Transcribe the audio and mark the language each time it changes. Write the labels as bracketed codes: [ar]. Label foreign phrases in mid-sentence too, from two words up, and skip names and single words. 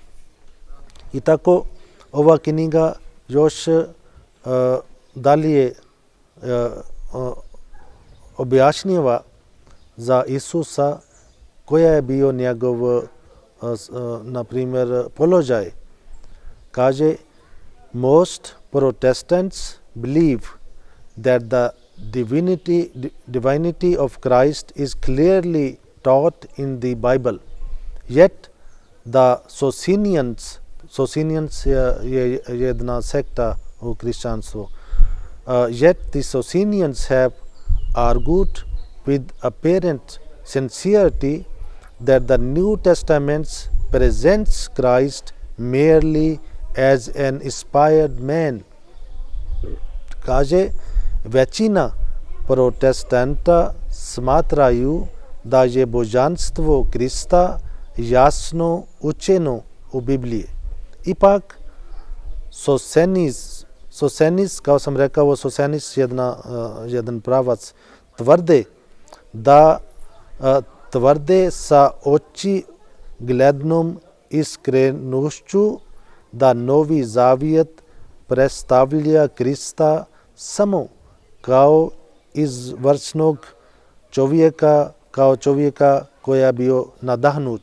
[bs] I tako ova knjiga još dalje objašnjava za Isusa koja je bio njegov, na primjer, položaj. Kaže, [en] most Protestants believe that the divinity of Christ is clearly taught in the Bible. Yet the Socinians [bs] je jedna sekta u kršćanstvu. [en] Yet the Socinians have argued with apparent sincerity that the New Testament presents Christ merely as an inspired man. [bs] Kaže, većina protestanta smatraju da je božanstvo Krista jasno učeno u Bibliji. Ipak, Sosenis, kao sam rekao, Sosenis jedan pravac, tvrde sa očiglednom iskrenošću da Novi Zavjet predstavlja Krista samo kao izvrsnog čovjeka, kao čovjeka koja je bio nadahnut.